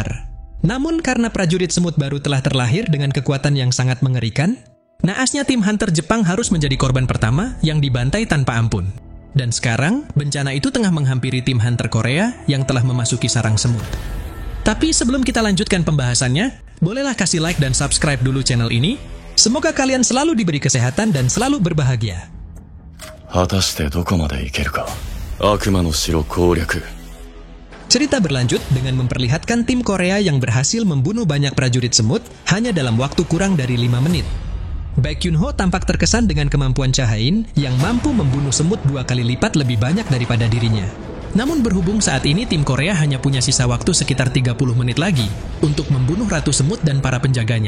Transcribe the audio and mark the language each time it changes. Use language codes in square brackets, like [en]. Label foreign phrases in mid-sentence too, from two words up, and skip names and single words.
[id] Namun karena prajurit semut baru telah terlahir dengan kekuatan yang sangat mengerikan, naasnya tim hunter Jepang harus menjadi korban pertama yang dibantai tanpa ampun. Dan sekarang, bencana itu tengah menghampiri tim hunter Korea yang telah memasuki sarang semut. Tapi sebelum kita lanjutkan pembahasannya, bolehlah kasih like dan subscribe dulu channel ini. Semoga kalian selalu diberi kesehatan dan selalu berbahagia. [ja] 果たしてどこまで行けるか。悪魔の城攻略。 [id] Cerita berlanjut dengan memperlihatkan tim Korea yang berhasil membunuh banyak prajurit semut hanya dalam waktu kurang dari 5 menit. Baek Yun-ho tampak terkesan dengan kemampuan Cha-hain yang mampu membunuh semut 2 kali lipat lebih banyak daripada dirinya. Namun berhubung saat ini tim Korea hanya punya sisa waktu sekitar 30 menit lagi untuk membunuh Ratu Semut dan para penjaganya.